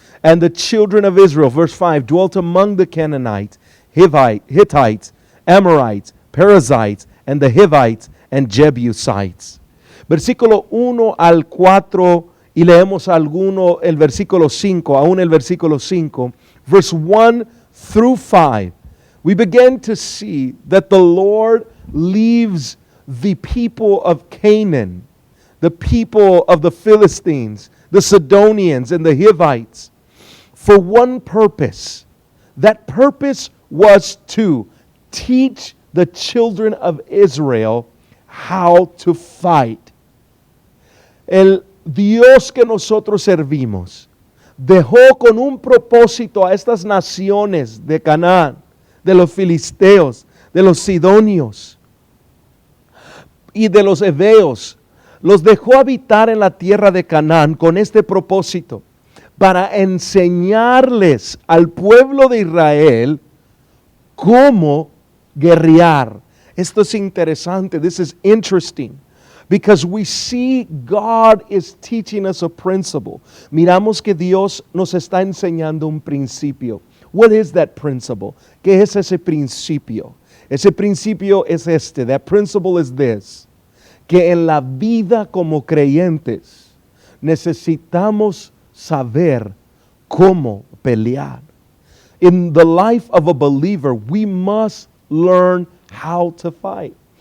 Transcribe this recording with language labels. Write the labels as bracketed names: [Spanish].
[English] And the children of Israel, verse 5, dwelt among the Canaanites, Hittites, Amorites, Perizzites, and the Hivites and Jebusites. [Spanish] Versículo 1 al 4, y leemos el versículo 5, aún el versículo 5, [English] verse 1 through 5. We begin to see that the Lord leaves the people of Canaan, the people of the Philistines, the Sidonians, and the Hivites for one purpose. That purpose was to teach the children of Israel how to fight. [Spanish] El Dios que nosotros servimos dejó con un propósito a estas naciones de Canaán, de los filisteos, de los sidonios y de los heveos. Los dejó habitar en la tierra de Canaán con este propósito, para enseñarles al pueblo de Israel cómo guerrear. Esto es interesante. [English] This is interesting. Because we see God is teaching us a principle. [Spanish] Miramos que Dios nos está enseñando un principio. [English] What is that principle? [Spanish] ¿Qué es ese principio? Ese principio es este. [English] That principle is this. [Spanish] Que en la vida como creyentes necesitamos saber cómo pelear. [English] In the life of a believer, we must learn how to fight.